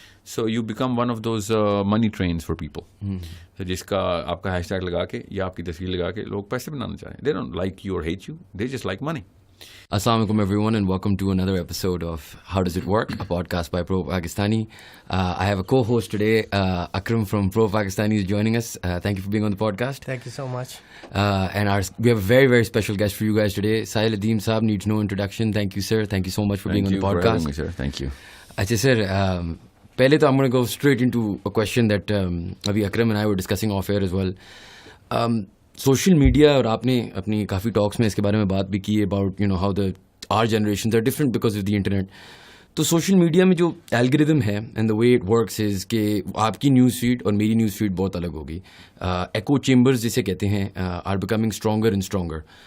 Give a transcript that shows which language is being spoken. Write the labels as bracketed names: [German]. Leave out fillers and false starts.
[English] So you become one of those money trains for people. So [Urdu] جس کا آپ کا ہیش ٹیگ لگا کے یا آپ کی تصویر لگا کے لوگ پیسے بنانا چاہیں. [English] They don't like you or hate you. They just like money. Assalamu alaikum everyone and welcome to another episode of How Does It Work, a podcast by Pro Pakistani. I have a co-host today, Akram from Pro Pakistani is joining us. Thank you for being on the podcast. Thank you so much. And we have a very, very special guest for you guys today. Sahil Adeem Saab needs no introduction. Thank you, sir. Thank you so much for being on the podcast. Thank you for having me, sir. Thank you. Achha, sir. [Urdu] پہلے تو [English] I'm going to go straight into a question that ابھی Akram and I were discussing off air as well. [Urdu] Social media, اور آپ نے اپنی کافی ٹاکس میں اس کے بارے میں بات بھی کی ہے [English] about how our generations are different because of the internet. [Urdu] تو سوشل میڈیا میں جو الگوریتھم ہے [English] and the way it works is [Urdu] کہ آپ کی نیوز فیڈ اور میری نیوز فیڈ بہت الگ ہوگی. ایکو چیمبرز جسے کہتے ہیں [English] are becoming stronger and stronger.